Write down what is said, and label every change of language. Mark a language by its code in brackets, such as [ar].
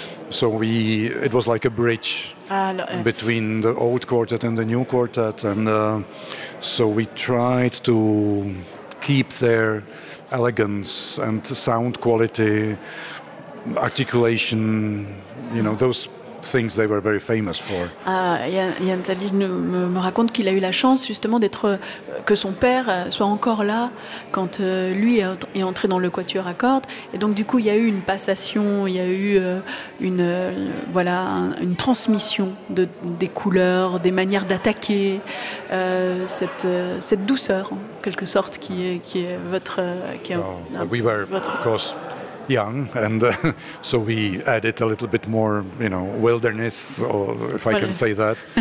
[en] So we it was like a bridge between the old quartet and the new quartet. And so we tried to keep their elegance and sound quality, articulation, you know, those things they were very famous for. [fr] Yann Talisch me raconte qu'il a eu la chance justement d'être, que son père soit encore là quand lui est entré dans le quatuor à cordes. Et donc du coup, il y a eu une passation, il y a eu une transmission des couleurs, des manières d'attaquer, cette douceur en quelque sorte qui est votre... [en] Of course. Young, and so we added a little bit more, you know, wilderness, or if I can say that.